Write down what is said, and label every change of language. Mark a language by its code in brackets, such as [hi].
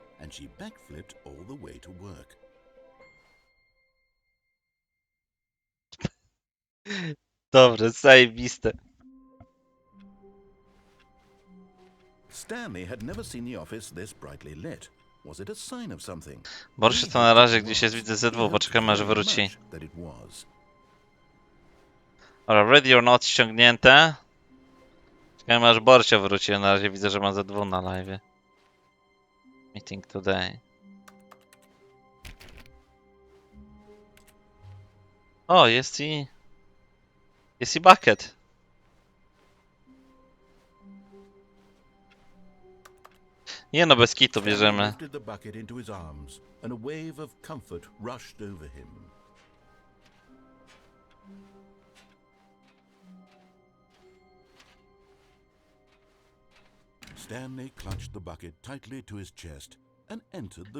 [en] And she backflipped all the way to work. [pl] Dobre, zajebiste. [en] Stanley had never seen the office this brightly lit. Was it a sign of something? [pl] Borszy to na razie gdzieś jest, widzę ZW, poczekamy aż wróci. Dobra, ready or not ściągnięte. Czekamy aż Borsia wróci, na razie widzę, że ma ZW na live. [en] Meeting today. [pl] O, jest i... Jest i bucket. Nie no, bez kitu bierzemy. [en] Lifted the bucket into his arms, and a wave of comfort rushed over him. Stanley clutched the bucket tightly to his chest and entered the